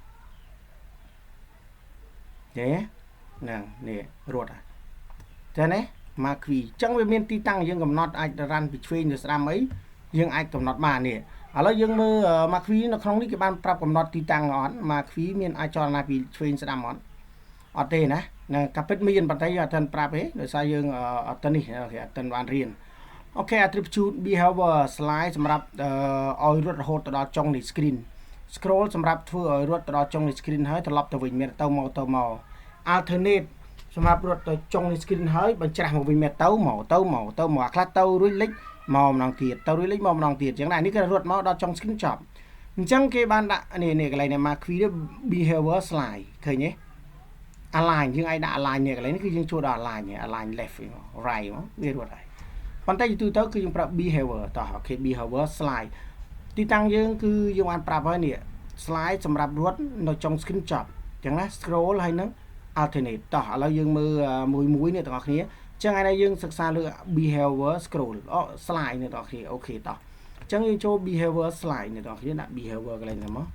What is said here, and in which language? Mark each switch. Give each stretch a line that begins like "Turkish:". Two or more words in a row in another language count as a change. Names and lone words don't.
Khmer: ទេហ្នឹងនេះរត់តែណា Marquee អញ្ចឹងវាមានទីតាំងយើងកំណត់អាចរ៉ាន់ពីឆ្វេងទៅស្ដាំអីយើងអាច កំណត់បាននេះឥឡូវយើងមើល Marquee នៅក្នុងនេះគេបានប្រាប់កំណត់ទីតាំងអត់ Marquee មានអាចចលនាពីឆ្វេងស្ដាំអត់ទេណានឹងកាពិតមានប៉ុន្តែយើងអត់ទាន់ប្រាប់ទេដោយសារយើងអត់ទាន់នេះគេអត់ទាន់បានរៀនអូខេ
English: attribute behavior slide
Khmer: សម្រាប់ឲ្យរត់រហូតទៅដល់ចុងនៃ
English: screen scroll
Khmer: សម្រាប់ធ្វើឲ្យរត់ទៅដល់ចុងនៃ screen ហើយត្រឡប់ទៅវិញមានទៅមក alternate សម្រាប់រត់ទៅចុងនៃ screen ហើយបញ្ច្រាស់មកវិញមានទៅមកអា ខ្លះទៅរួចលិចមកម្ដងទៀតទៅរួចលិចមកម្ដងទៀតអញ្ចឹងណានេះគេរត់មកដល់ចុង screen ចប់អញ្ចឹងគេបានដាក់នេះកន្លែងនេះ
English: Marquee behavior slide
Khmer: ឃើញទេ align យើងអាចដាក់ align នេះកន្លែងនេះគឺយើងចូលដល់
English: align left right
Khmer: មកវារត់ហើយប៉ុន្តែទូទៅគឺយើងប្រើ behavior តោះអូខេ
English: behavior slide
Khmer: ទីតាំងយើងគឺយើងបានប្រាប់ហើយនេះ slide សម្រាប់រត់នៅចុង screen ចប់អញ្ចឹងណា scroll ហើយនឹង alternate តោះឥឡូវយើងមើលមួយនេះទាំងអស់គ្នាអញ្ចឹងឯនេះយើងសិក្សាលើ
English: behavior scroll slide
Khmer: នេះទាំងអស់គ្នាអូខេតោះអញ្ចឹងយើងចូល
English: behavior slide
Khmer: នេះទាំងអស់គ្នាដាក់ behavior កន្លែងនេះមក